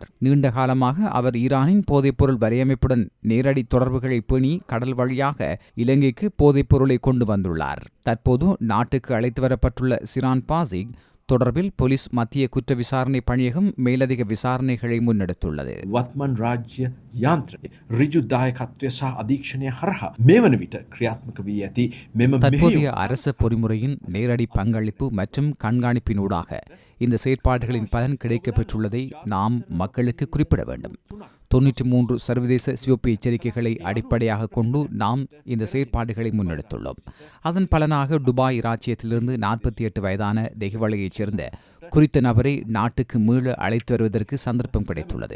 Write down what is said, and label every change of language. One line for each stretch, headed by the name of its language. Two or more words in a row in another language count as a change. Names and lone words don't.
Tamil: நீண்ட காலமாக அவர் ஈரானின் போதைப்பொருள் வலையமைப்புடன் நேரடி தொடர்புகளை பேணி கடல் வழியாக இலங்கைக்கு போதைப்பொருளை கொண்டு வந்துள்ளார். தற்போது நாட்டுக்கு அழைத்து வரப்பட்டுள்ள ஷிரான் பாசிக் தொடர்பில் போலீஸ் மத்திய குற்ற விசாரணை பணியகம் மேலதிக விசாரணைகளை முன்னெடுத்துள்ளது.
Sinhala: වත්මන් රාජ්‍ය යාන්ත්‍රණයේ ඍජු දායකත්වය සහ අධීක්ෂණය හරහා මේ වන විට ක්‍රියාත්මක වී ඇති මෙම
Tamil: தற்போதைய அரச பொறிமுறையின் நேரடி பங்களிப்பு மற்றும் கண்காணிப்பினூடாக இந்த செயற்பாடுகளின் பலன் கிடைக்கப் பெற்றுள்ளதை நாம் மக்களுக்கு குறிப்பிட வேண்டும். 93 சர்வதேச சிவப்பு எச்சரிக்கைகளை அடிப்படையாக கொண்டு நாம் இந்த செயற்பாடுகளை முன்னெடுத்துள்ளோம். அதன் பலனாக துபாய் இராச்சியத்திலிருந்து 48 வயதான தெஹிவளையைச் சேர்ந்த குறித்த நபரை நாட்டுக்கு மீள அழைத்து வருவதற்கு சந்தர்ப்பம் கிடைத்துள்ளது.